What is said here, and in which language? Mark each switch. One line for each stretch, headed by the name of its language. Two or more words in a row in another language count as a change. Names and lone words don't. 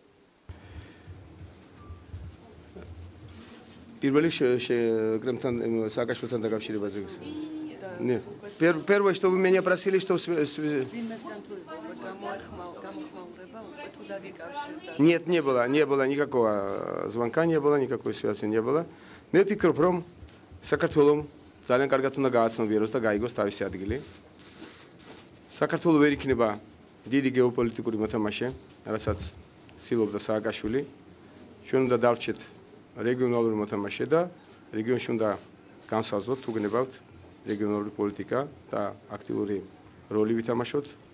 Russian: Нет. Первое, что вы меня просили, что... Нет, не было никакого звонка, не было, никакой связи не было. Мы пикропром
Georgian: საქართველოს ძალიან კარგად უნდა გააცნობიეროს და გაიგოს თავისი ადგილი. საქართველოს ვერ იქნება დიდი გეოპოლიტიკური მოთამაშე, რასაც ცდილობდა სააკაშვილი. ჩვენ უნდა დავრჩეთ რეგიონალური მოთამაშე და რეგიონში უნდა განსაზღვროთ თუ გნებავთ რეგიონალური პოლიტიკა და აქტიური როლი ვითამაშოთ.